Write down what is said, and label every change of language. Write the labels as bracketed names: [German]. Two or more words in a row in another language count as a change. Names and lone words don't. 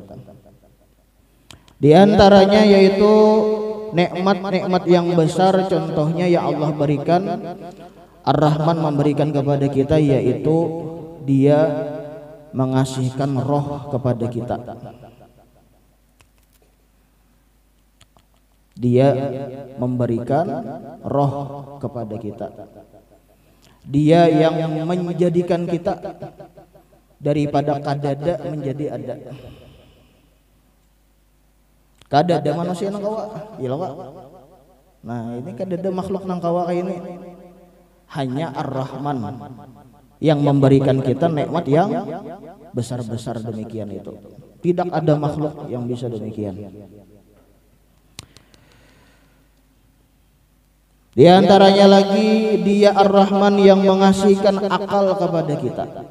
[Indonesian] Di antaranya yaitu nikmat-nikmat yang besar, contohnya yang Allah berikan, Ar-Rahman memberikan kepada kita, yaitu Dia mengasihkan roh kepada kita. Dia memberikan roh kepada kita. Dia yang menjadikan kita daripada kadada menjadi ada. [Banjar] Kadada manusia nang kawa, iya loh. Nah ini kadada makhluk nang kawa kayak ini. [Indonesian] Hanya Ar-Rahman yang memberikan kita nikmat yang besar-besar demikian itu. Tidak ada makhluk yang bisa demikian. Di antaranya lagi Dia Ar-Rahman yang mengasihkan akal kepada kita.